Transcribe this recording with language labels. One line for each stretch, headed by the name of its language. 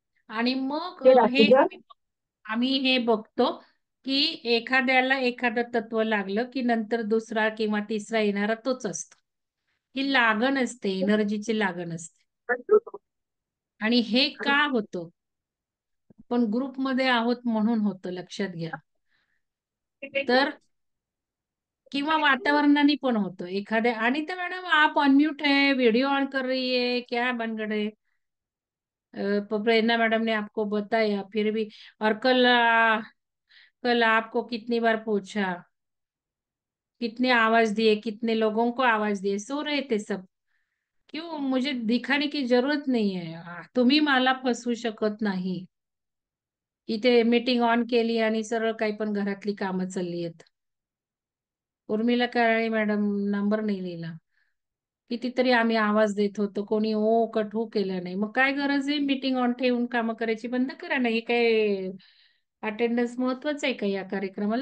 Marathi: आणि मग हे आम्ही आम्ही हे बघतो की एखाद्याला एखादं तत्व लागलं की नंतर दुसरा किंवा तिसरा येणारा तोच असतो. ही लागण असते, एनर्जीची लागण असते. आणि हे का होतं? पण ग्रुपमध्ये आहोत म्हणून होतं, लक्षात घ्या. तर किंवा वातावरणाने पण होतं एखाद्या. आणि तर
Hindi: मॅडम आप अनम्यूट है, वीडियो ऑन कर रही है, क्या बनगड़ है? प्रेरणा मैडम ने आपको बताया फिर भी। और कल आपको कितनी बार पूछा, कितने आवाज दिए, कितने लोगों को आवाज दिए, सो रहे थे सब. क्यों? मुझे दिखाने की जरूरत नहीं है.
Marathi: तुम्ही मला फसवू शकत नाही. इथे मीटिंग ऑन केली आणि सरळ काही पण घरातली कामं चालली आहेत. उर्मिला काळे मॅडम नंबर नाही लिहिला. कितीतरी आम्ही आवाज देत होतो, कोणी ओ कट केलं नाही. मग काय गरज आहे मीटिंग ऑन ठेवून कामं करायची? बंद करा. नाही काय अटेंडन्स महत्वाचं आहे का या कार्यक्रमाला?